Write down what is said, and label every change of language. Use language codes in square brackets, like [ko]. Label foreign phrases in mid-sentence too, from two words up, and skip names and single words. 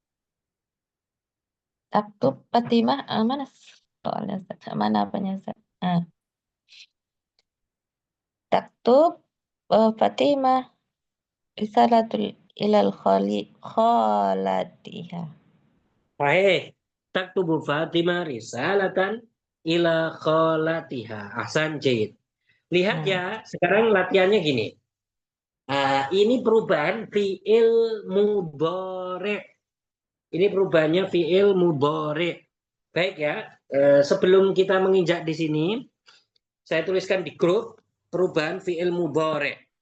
[ar] تكتب فاطمة. [id] Mana soalnya Ustaz? Mana apanya Ustaz? [ar] تكتب فاطمة. رسالة إلى خالتها. صحيح. تكتب فاطمة رسالة إلى خالتها. أحسن، جيد. [id] Lihat ya, sekarang latihannya gini. Ini perubahan [ar] فعل مضارع'. [id] Ini perubahannya [ar] فعل مضارع'. [id] Baik ya, sebelum kita menginjak di sini, saya tuliskan di grup perubahan [ar] فعل مضارع'.